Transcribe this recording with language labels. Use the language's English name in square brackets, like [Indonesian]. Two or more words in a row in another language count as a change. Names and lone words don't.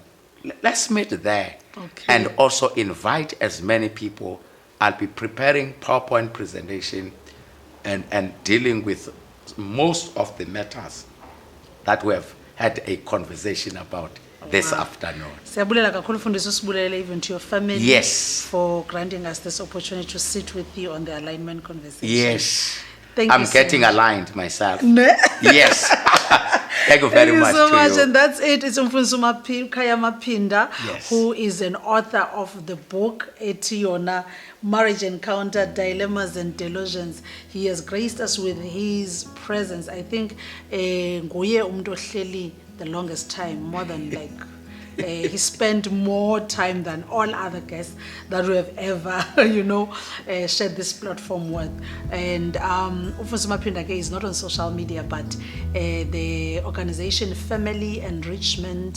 [English] Let's meet there. Okay. And also invite as many people. I'll be preparing PowerPoint presentation and dealing with most of the matters that we have had a conversation about this afternoon. [Xhosa] Siyabulela kakhulu Mfundisi, usibulele [English] even to your family. Yes. For granting us this opportunity to sit with you on the alignment conversation. Yes. Thank I'm you so getting much. aligned myself. Ne? Yes. Thank you very much. Thank you so much. To you. And that's it. It's Mfundisi Maphinda, Yes. who is an author of the book, Etiona, Marriage Encounter, Dilemmas and Delusions. He has graced us with his presence. I think [Xhosa] nguye umuntu ohleli [English] the longest time, more than like He spent more time than all other guests that we have ever, shared this platform with. And Maphinda is not on social media, but the organization Family Enrichment